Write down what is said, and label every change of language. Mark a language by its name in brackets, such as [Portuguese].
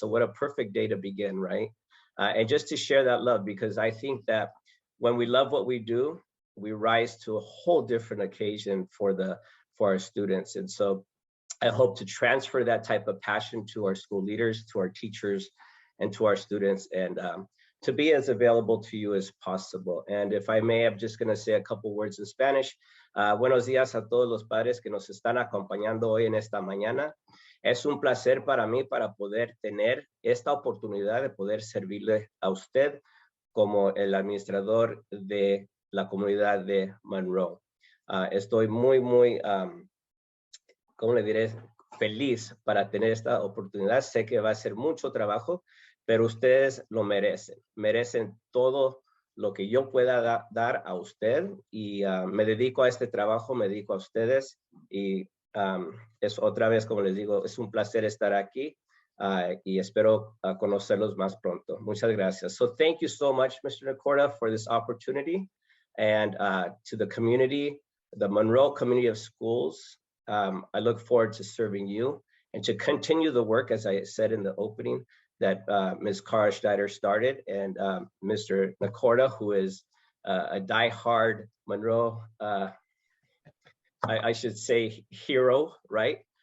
[English] So what a perfect day to begin, right? And just to share that love, because I think that when we love what we do, we rise to a whole different occasion for our students. And so I hope to transfer that type of passion to our school leaders, to our teachers, and to our students, and to be as available to you as possible. And if I may, I'm just going to say a couple words in Spanish. [Spanish] Buenos días a todos los padres que nos están acompañando hoy en esta mañana. Es un placer para mí para poder tener esta oportunidad de poder servirle a usted como el administrador de la comunidad de Monroe. Estoy muy, ¿cómo le diré? Feliz para tener esta oportunidad. Sé que va a ser mucho trabajo, pero ustedes lo merecen. Merecen todo lo que yo pueda dar a usted, y me dedico a este trabajo, me dedico a ustedes, y es otra vez, como les digo, es un placer estar aquí, y espero conocerlos más pronto. Muchas gracias. [English] So thank you so much, Mr. Nacorda, for this opportunity, and to the community, the Monroe community of schools. I look forward to serving you and to continue the work, as I said in the opening, that Ms. Cara Schneider started, and Mr. Nacorda, who is a diehard Monroe, I should say, hero, right?